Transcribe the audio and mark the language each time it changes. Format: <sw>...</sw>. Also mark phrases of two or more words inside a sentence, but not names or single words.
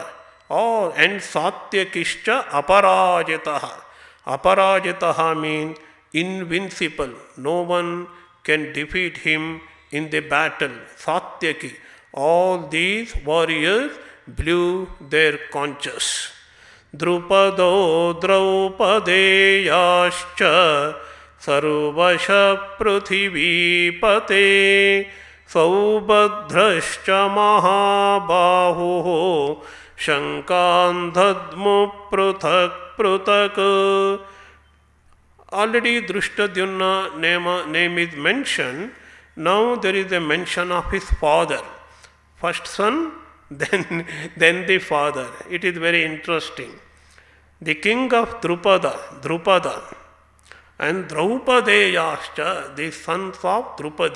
<sa>And Satyakischa Aparajitaha.</sa> <en>Aparajitaha means invincible. No one can defeat him in the battle. Satyaki. All these warriors blew their conches.</en> <sa>Drupado Draupadeyascha Sarvasha Prithivipate Saubhadrascha Mahabahu Shankandhadmu Pruthak.</sa> <en>Already Drushtadyumna name is mentioned. Now there is a mention of his father. First son, then the father. It is very interesting. The king of Drupada, and Draupadeyascha, the sons of Drupadi.</en>